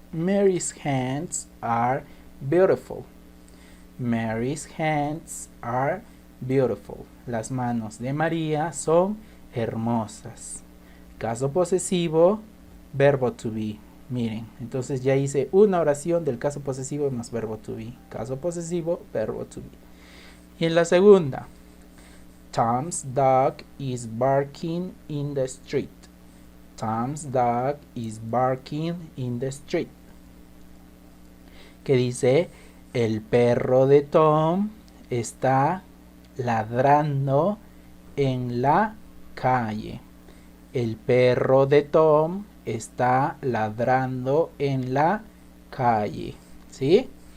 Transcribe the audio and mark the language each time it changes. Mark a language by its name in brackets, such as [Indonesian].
[English] Mary's hands are beautiful. Mary's hands are beautiful. [Spanish] Las manos de María son hermosas. Caso posesivo, verbo to be. Miren, entonces ya hice una oración del caso posesivo más verbo to be. Caso posesivo, verbo to be. Y en la segunda, [English] Tom's dog is barking in the street. Tom's dog is barking in the street. [Spanish] Que dice, el perro de Tom está ladrando en la calle. El perro de Tom está ladrando en la calle. ¿Sí?